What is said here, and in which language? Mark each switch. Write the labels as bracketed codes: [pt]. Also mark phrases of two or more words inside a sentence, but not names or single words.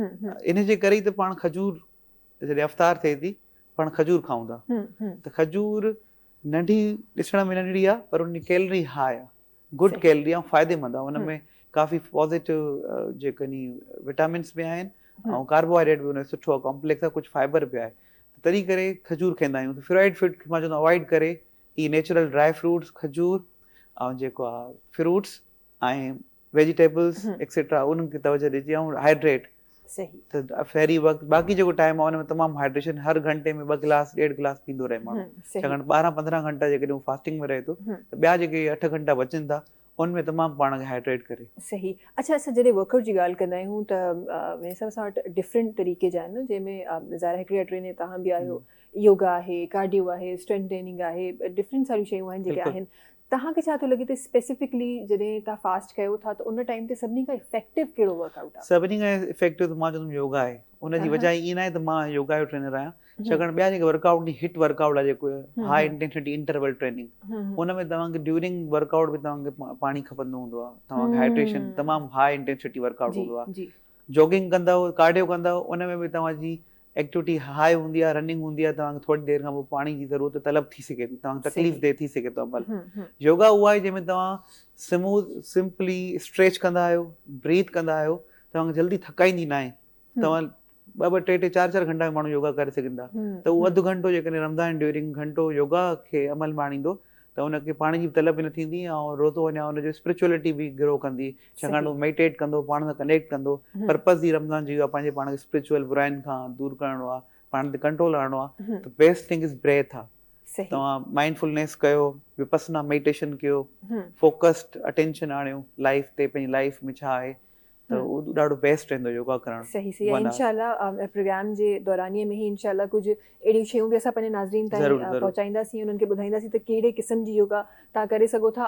[sd] इन जे करे ई त पाण खजूर, जॾहिं अफ़्तार थिए थी पाण खजूर खाऊं था, त खजूर नंढी ॾिसण में नंढड़ी आहे पर उन [en] calorie high [sd] आहे, [en] good calorie [sd] ऐं फ़ाइदेमंद आहे। उन में काफ़ी पॉज़िटिव जेकॾहिं विटामिन्स बि आहिनि ऐं कार्बोहाइड्रेट बि उन में सुठो आहे, कॉम्प्लेक्स आहे, कुझु फाइबर बि आहे, तॾहिं करे खजूर खाईंदा आहियूं। त [en] fried food [sd] मां चवंदो अवॉइड करे ही [en] natural dry fruits, [sd] खजूर ऐं जेको आहे फ्रूट्स ऐं [en] vegetables etcetera, [sd] उन्हनि खे तवजह ॾिजे ऐं हाइड्रेट। त फेरी वक़्तु बाक़ी जेको टाइम आहे उन में तमामु हाइड्रेशन, हर घंटे में 2 गिलास 1.5 गिलास पींदो रहे माण्हू, छाकाणि 12-15 घंटा जेकॾहिं हू फास्टिंग में रहे थो, त ॿिया जेके 8 घंटा बचनि था उन में तमामु पाण खे हाइड्रेट करे. सही. अच्छा, असां जॾहिं वर्कआउट जी ॻाल्हि कंदा आहियूं त [ur] मेरे हिसाब [sd] सां वटि डिफरेंट तरीक़े जा आहिनि, जंहिंमें ज़ाहिर हिकिड़ी ट्रेनर तव्हां बि आहियो, योगा आहे, कार्डियो आहे, [en] strength training [sd] आहे, डिफरेंट सारियूं शयूं आहिनि जेके आहिनि. तव्हांखे छा थो लॻे त स्पेसिफिकली जॾहिं तव्हां फास्ट कयो था त उन टाइम ते सभिनी खां इफेक्टिव कहिड़ो वर्कआउट आहे? सभिनी खां इफेक्टिव त मां चवंदुमि योगा आहे. उनजी वजह ईअं न आहे त मां योगा जो ट्रेनर आहियां, छाकाणि ॿिया जेके वर्कआउट नी [en] HIIT workout [sd] आहे जेको [en] high intensity interval training, [sd] उन में तव्हांखे [en] during workout [sd] में तव्हांखे पाणी खपंदो हूंदो आहे, तव्हांखे हाइड्रेशन तमामु [en] high intensity workout [sd] हूंदो आहे. जॉगिंग कंदव, कार्डियो कंदव, उन में बि तव्हांजी एक्टिविटी हाई हूंदी आहे, रनिंग हूंदी आहे, तव्हांखे थोरी देरि खां पोइ पाणी जी ज़रूरत तलब थी सघे थी, तव्हांखे तकलीफ़ दे थी सघे थो अमल. योगा उहा आहे जंहिंमें तव्हां सिंपली स्ट्रेच कंदा आहियो, ब्रीथ कंदा आहियो, तव्हांखे जल्दी थकाईंदी न आहे. तव्हां 2-2, 3-3, 4-4 घंटा में माण्हू योगा करे सघनि था. त उहो अधु घंटो जेकॾहिं रमज़ान ड्यूरिंग घंटो योगा खे अमल में आणींदो त उनखे पाणी जी तलब बि न थींदी ऐं रोज़ो वञा हुनजो स्पिरिचुअलिटी बि ग्रो कंदी, छाकाणि उहो मेडिटेट कंदो, पाण सां कनेक्ट कंदो. पर्पज़ ई रमज़ान जी आहे पंहिंजे पाण खे स्पिरिचुअल बुराइनि खां दूर करणो आहे, पाण ते कंट्रोल आणणो आहे. त [en] best thing is breath [sd] आहे. तव्हां माइंडफुलनेस कयो, [en] vipassana meditation [sd] कयो, [en] focused attention [sd] आणियो लाइफ ते, पंहिंजी लाइफ में छा आहे, त उहो ॾाढो बेस्ट रहंदो योगा करणु. सही सही. इंशाल्लाह प्रोग्राम जे दौरानीअ में ई इंशाल्लाह कुझु अहिड़ियूं शयूं बि असां पंहिंजे नाज़रीन ताईं पहुचाईंदासीं, उन्हनि खे ॿुधाईंदासीं त कहिड़े क़िस्म जी योगा तव्हां करे सघो था.